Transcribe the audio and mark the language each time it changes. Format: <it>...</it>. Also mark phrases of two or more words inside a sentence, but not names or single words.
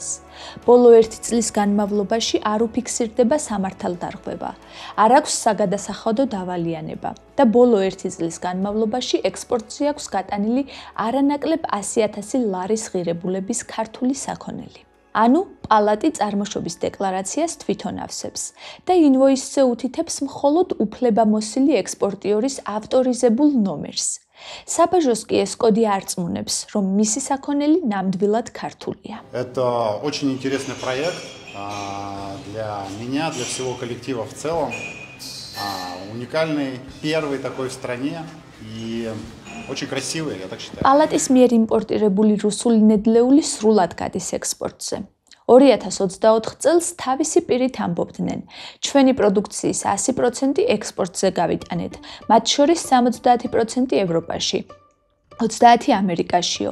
<ka>ბოლო 1 წლის განმავლობაში არ უფიქსირდება სამართალდარღვევა, არ აქვს საგადასახადო დავალიანება და ბოლო 1 წლის განმავლობაში ექსპორტზე აქვს გატანილი არანაკლებ 100,000 ლარის ღირებულების ქართული საქონელი. ანუ პალატი წარმოშობის დეკლარაციას თვითონ ავსებს და ინვოისზე უთითებს მხოლოდ უფლებამოსილი ექსპორტიორის ავტორიზებულ ნომერს. საბაჟოს კი ეს კოდი არ წმუნებს, რომ მისი საქონელი ნამდვილად ქართულია.</ka> <ru>Это очень интересный проект для меня, для всего коллектива в целом. Уникальный, первый такой в стране и очень красивый, я так считаю.</ru> <ka>პალატის მიერ იმპორტირებული რუსული ნედლეული სრულად გადის ექსპორტზე. 2024 წელს თავისი პირით ამბობდნენ, ჩვენი პროდუქციის 100% ექსპორტზე გავიტანეთ, მათ შორის 70% ევროპაში. 30 ამერიკაშიო.</ka>